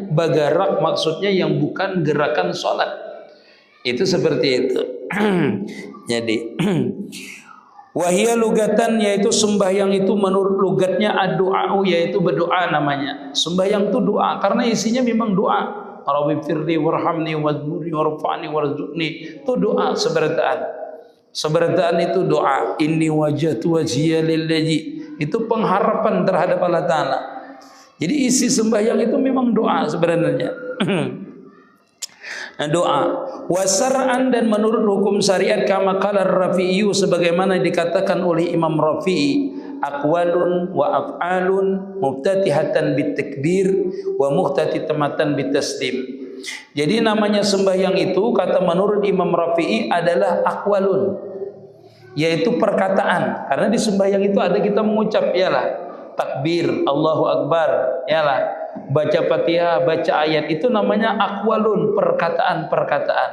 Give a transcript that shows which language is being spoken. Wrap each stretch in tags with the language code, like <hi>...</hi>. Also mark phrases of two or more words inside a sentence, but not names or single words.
<id>Bergerak maksudnya yang bukan gerakan sholat. Itu seperti itu. Jadi</id> <ar>وهي لغةً,</ar> <id>yaitu sembahyang itu menurut lugatnya ad-du'a, yaitu berdoa namanya. Sembahyang itu doa karena isinya memang doa.</id> <ar>رب اغفر لي وارحمني واجبرني وارفعني وارزقني.</ar> <id>Itu doa seberataan. Seberataan itu doa.</id> <ar>إني وجهت وجهي للذي.</ar> <id>Itu pengharapan terhadap Allah Ta'ala. Jadi isi sembahyang itu memang doa sebenarnya. Nah, doa wasar'an, dan menurut hukum syariat</id> <ar>كما قال الرافعي,</ar> <id>sebagaimana dikatakan oleh Imam Rafi'i,</id> <ar>أقوال وأفعال مفتتحة بالتكبير ومختتمة بالتسليم.</ar> <id>Jadi namanya sembahyang itu kata menurut Imam Rafi'i adalah aqwalun, yaitu perkataan. Karena di sembahyang itu ada kita mengucap ialah takbir,</id> <ar>الله أكبر,</ar> <id>ialah baca Fatihah, baca ayat, itu namanya aqwalun, perkataan-perkataan.</id>